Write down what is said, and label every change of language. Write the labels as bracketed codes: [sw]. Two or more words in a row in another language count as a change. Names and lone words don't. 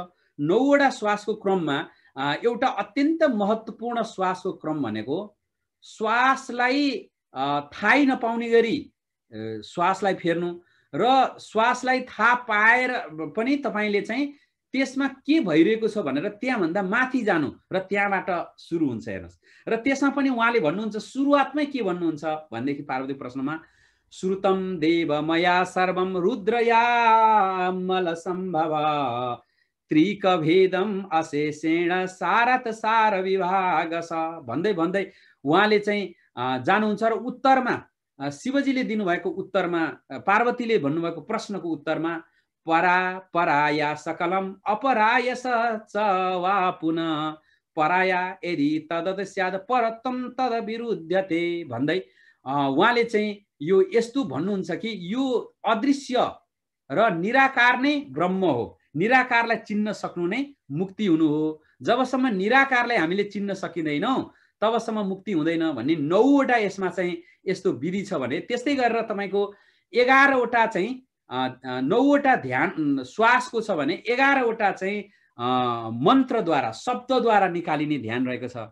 [ne] 9 वटा श्वासको क्रममा एउटा अत्यन्त महत्त्वपूर्ण श्वासको क्रम भनेको श्वासलाई थाहै नपाउने गरी श्वासलाई फेर्नु र श्वासलाई थाहा पाएर पनि तपाईले चाहिँ त्यसमा के भइरहेको छ भनेर त्यहाँभन्दा माथि जानु र त्यहाँबाट सुरु हुन्छ हेर्नुहोस्। र त्यसमा पनि उहाँले भन्नुहुन्छ सुरुवातमै के भन्नुहुन्छ भनेदेखि पार्वती प्रश्नमा [sa] श्रुतम देव मया सर्वम रुद्रयामल सम्भव त्रिकभेदम अशेषेण सारत सार विभाग स [ne] भन्दै भन्दै उहाँले चाहिँ जानुहुन्छ र उत्तरमा शिवजीले दिनुभएको उत्तरमा पार्वतीले भन्नुभएको प्रश्नको उत्तरमा [sa] परा पराया सकलम अपराय च वा पुनः पराया यदि तदत स्याद परतम तद विरुध्यते [ne] भन्दै उहाँले चाहिँ यो यस्तो भन्नुहुन्छ कि यो अदृश्य र निराकार नै ब्रह्म हो। निराकारलाई चिन्न सक्नु नै मुक्ति हुनु हो। जबसम्म निराकारलाई हामीले चिन्न सकिँदैनौँ तबसम्म मुक्ति हुँदैन भन्ने 9वटा यसमा चाहिँ यस्तो विधि छ भने त्यस्तै गरेर तपाईको 11वटा चाहिँ 9वटा ध्यान श्वासको छ भने 11वटा चाहिँ मन्त्रद्वारा शब्दद्वारा निकालिने ध्यान रहेको छ।